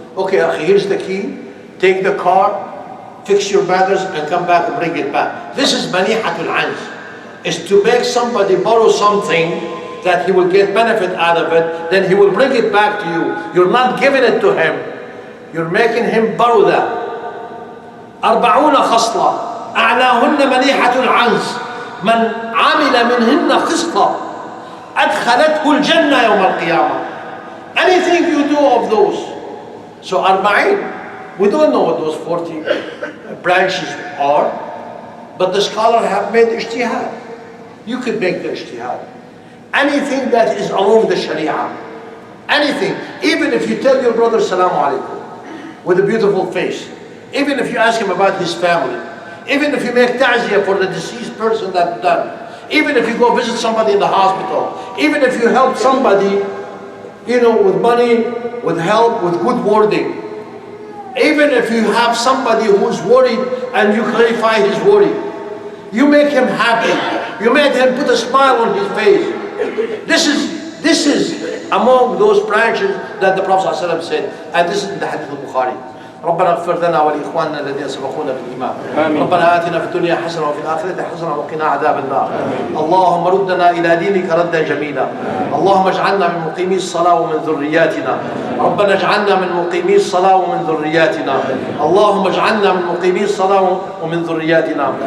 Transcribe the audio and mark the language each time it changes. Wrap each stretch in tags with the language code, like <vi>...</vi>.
<en>Okay, akhi, here's the key. Take the car, fix your matters, and come back and bring it back. This is manihatul anz. Is to make somebody borrow something that he will get benefit out of it, then he will bring it back to you. You're not giving it to him. You're making him borrow that.</en> <ar>40 خصلة أعلاهن منيحة العنز من عمل منهن خصلة أدخلته الجنة يوم القيامة.</ar> <en>Anything you do of those. So 40, we don't know what those 40 branches are, but the scholars have made ijtihad. You could make the ijtihad. Anything that is along the Sharia, anything, even if you tell your brother Salaam Alaikum with a beautiful face, even if you ask him about his family, even if you make ta'ziyah for the deceased person that died, even if you go visit somebody in the hospital, even if you help somebody, with money, with help, with good wording, even if you have somebody who's worried and you clarify his worry, you make him happy, you made him put a smile on his face. This is among those branches that the Prophet ﷺ said, and this is in the Hadith al-Bukhari.</en> <ar>ربنا اغفر لنا ولإخواننا الذين سبقونا بالإيمان. ربنا آتنا في الدنيا حسنة وفي الآخرة حسنة وقنا عذاب النار. اللهم ردنا إلى دينك ردا جميلا. اللهم اجعلنا من مقيمي الصلاة ومن ذرياتنا. ربنا اجعلنا من مقيمي الصلاة ومن ذرياتنا. اللهم اجعلنا من مقيمي الصلاة ومن ذرياتنا.</ar>